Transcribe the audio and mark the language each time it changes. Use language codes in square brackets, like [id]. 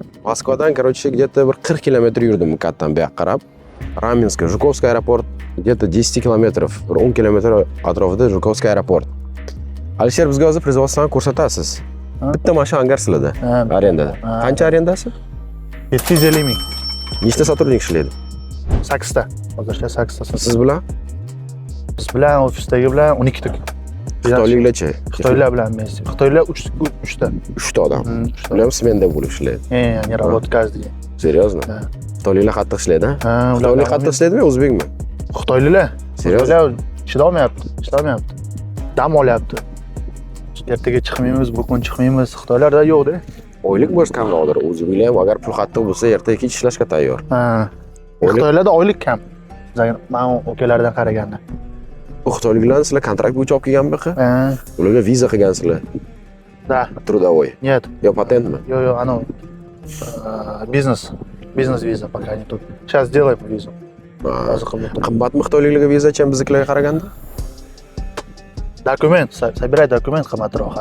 [uz] Moskvadan, [ru] короче, где-то [uz] bir 40 kilometr yurdim Mukatdan bu yoqqa qarab. Ramensk, [ru] Жуковский аэропорт где-то [uz] 10 kilometrов, 10 kilometr atrofida Жуковский aeroport. Alisher bizga hozir производствоni ko'rsatasiz. Bitta mashina hangar sizlarda. Arendada. Qancha arendasi? 750 ming. Nechta сотрудник ishlaydi? 8 ta. Hozircha 8 ta. Siz bilan? Biz bilan ofisdagi bilan 12 ta. Xitoyliklarchi? Xitoylar bilan men. Xitoylar 3 ta. 3 ta odam. Ular ham smenda bo'lib ishlaydi. [ru] Не работа каждый день. Серьезно? [uz] Xitoyliklar qattiq ishlaydimi? Xitoylik qattiq ishlaydimi, o'zbekmi? Xitoyliklar. [ru] Серьезно? [uz] Chidolmayapti. Dam olyapti. Ertaga chiqmaymiz, bu kun chiqmaymiz. Xitoylarda yo'q-da. Oylik bo'lish kamroqdir. O'zbeklar ham agar pul qattiq bo'lsa, ertaga kech ishlashga tayyor. Xitoylarda oylik kam. Men ukalardan qaraganda. Bu xitoyliklarni sizlar kontrakt bo'yicha olib kelganmi? Ularga viza qilgansizlar. [ru] Да. Трудовой. Нет. [uz] Yo patentmi? [ru] Yo, оно бизнес. Бизнес-виза пока не тут. Сейчас сделаем визу. [uz] Qimmatmi xitoyliklarga viza ham biznikilarga qaraganda? Dokument, [ru] собирай документ [uz] qimmatroq.